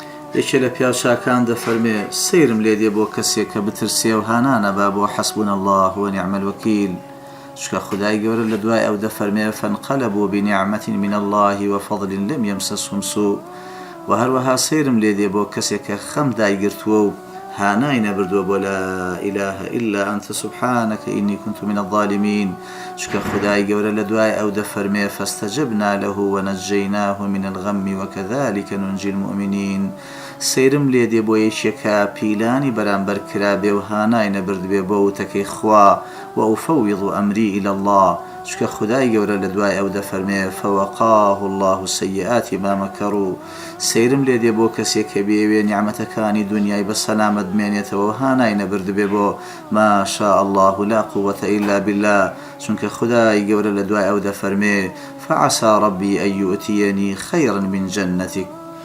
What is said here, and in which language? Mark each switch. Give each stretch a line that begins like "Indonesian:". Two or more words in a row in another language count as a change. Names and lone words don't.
Central Kurdish: یەکێ لە پیاوچاکان دەفەرمێ سەیرم لێ دێ بۆ کەسێک کە بترسێ و هانانە با بۆ
Arabic: حەسبونە الله ونعم الوەکیل.
Central Kurdish: چکە خدای گەورە لە دوای ئەو دەفەرمێ
Arabic: فانقلبوا بنعمة من الله وفضل لم يمسسهم سوء.
Central Kurdish: و هەروەها سەیرم لێ دێ بۆ کەسێک کە خەم دایگرتووە و هانای نەبردووە بۆ
Arabic: لا إله إلا أنت سبحانك إني كنت من الظالمين.
Central Kurdish: چکە خدای گەورە لە دوای ئەو دەفەرمێ
Arabic: فاستجبنا له ونجيناه من الغم وكذلك ننجي المؤمنين.
Central Kurdish: سەیرم لێ دێ بۆ یەکێکە پیلانی بەرامبەر کرابێ و هانای نەبردبێ بۆ وتەکەی خوا
Arabic: وأفوض أمري إلى الله.
Central Kurdish: چکە خدای گەورە لە دوای ئەو دەفەرمێ
Arabic: فوقاه الله سيئات ما مكروا.
Central Kurdish: سەیرم لێ دێ بۆ کەسێک کە بێوێ نیعمەتەکانی دنیای بە سەلامەت بمێنێتەوە و هانای نەبردبێ بۆ
Arabic: ما شاء الله لا قوة إلا بالله.
Central Kurdish: چونکە خدای گەورە لە دوای ئەو دەفەرمێ
Arabic: فعسى ربي أن يؤتيني خيرا من جنتك